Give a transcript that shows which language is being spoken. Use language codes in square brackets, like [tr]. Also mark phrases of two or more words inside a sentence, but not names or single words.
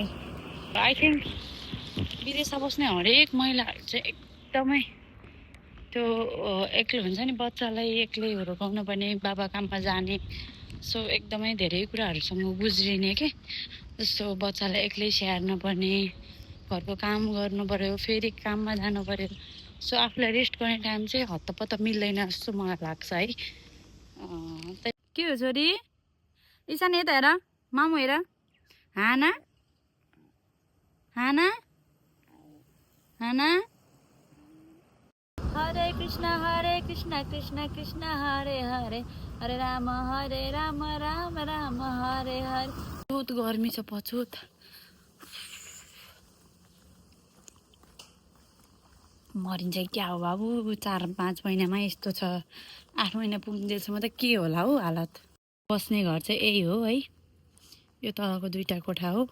[en] I think [ne] विदेशमा बस्ने हरेक महिलाहरू चाहिँ एकदमै त्यो एक्लै हुन्छ नि, बच्चालाई एक्लै हुर्काउनु पर्ने, बाबा काममा जाने, सो एकदमै धेरै कुराहरूसँग गुज्रिने के। जस्तो बच्चालाई एक्लै स्याहार्नु पर्ने, घरको काम गर्नु पर्यो, फेरि काममा जानु पर्यो। सो आफूलाई रेस्ट गर्ने टाइम चाहिँ हत्तपत्त मिल्दैन जस्तो मलाई लाग्छ है। के हो छोरी? ईशान यता हेर, मामु हेर, हाना हाना हाना। [sa] हरे कृष्ण कृष्ण कृष्ण हरे हरे, हरे राम राम राम हरे हरे। [ne] बहुत गर्मी छ पछुत। मरिन्छ क्या हो बाबु, 4-5 महिनामा यस्तो छ। 8 महिना पुग्दैसम्म त के होला हौ हालत। बस्ने घर चाहिँ यही हो है, यो तलको 2टा कोठा हो।